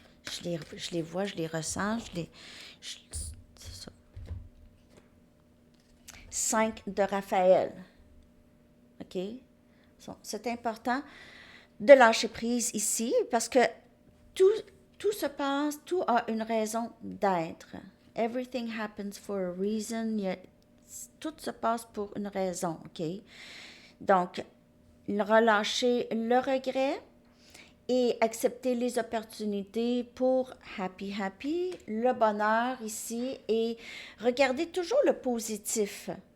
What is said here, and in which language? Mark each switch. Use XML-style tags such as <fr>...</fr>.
<fr>Je les vois, je les ressens. C'est ça. 5 de Raphaël. OK? C'est important de lâcher prise ici parce que tout se passe, tout a une raison d'être.</fr> <en>Everything happens for a reason.</en> <fr>Tout se passe pour une raison, OK? Donc, relâcher le regret et accepter les opportunités pour happy, le bonheur ici et regarder toujours le positif.</fr>